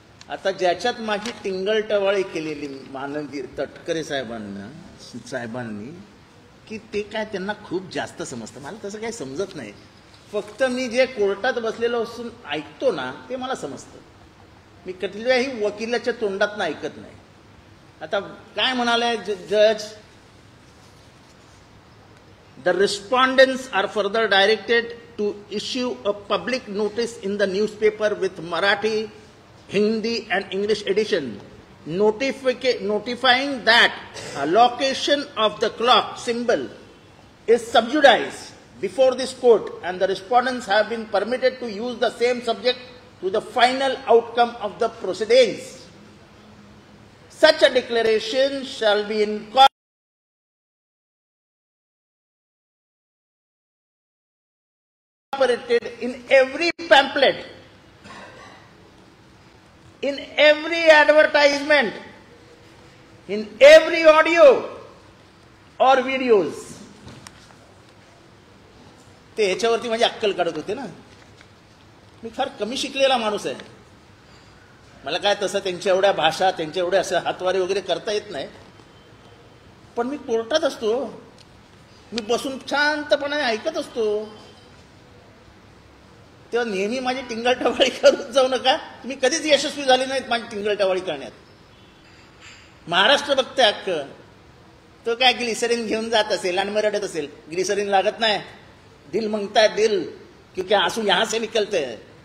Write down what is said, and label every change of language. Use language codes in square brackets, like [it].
[mr] आता ज्याच्यात माझी टिंगलटवाळी केलेली माननीय तटकरे साहेबांनी की ते काय त्यांना खूप जास्त समजतं. मला तसं काही समजत नाही. फक्त मी जे कोर्टात बसलेलो असून ऐकतो ना ते मला समजतं. मी कुठल्याही वकिलाच्या तोंडातनं ऐकत नाही. आता काय म्हणाले [en] जज, the रिस्पॉन्डंट्स R further directed to issue a public notice in the newspaper with Marathi, Hindi and English edition notifying that a location of the clock symbol is subjudiced before this court and the respondents have been permitted to use the same subject to the final outcome of the proceedings. Such a declaration shall be incorporated in every pamphlet, in every advertisement, in every audio or videos. [mr] ते ह्याच्यावरती माझी अक्कल काढत होते ना. मी फार कमी शिकलेला माणूस आहे. मला काय तसं त्यांच्या एवढ्या भाषा, त्यांच्या एवढ्या असं हातवारे वगैरे करता येत नाही. पण मी कोर्टात असतो. मी बसून शांतपणे ऐकत असतो. तेव्हा नेहमी माझी टिंगलटवाळी करून जाऊ नका. तुम्ही कधीच यशस्वी झाले नाहीत माझी टिंगलटवाळी करण्यात. महाराष्ट्र बघते अख्खं. तो काय ग्लिसरीन घेऊन जात असेल आणि मरडत असेल. ग्लिसरीन लागत नाही. [hi] दिल मांगता है दिल, क्योंकि आंसू यहां से निकलते हैं.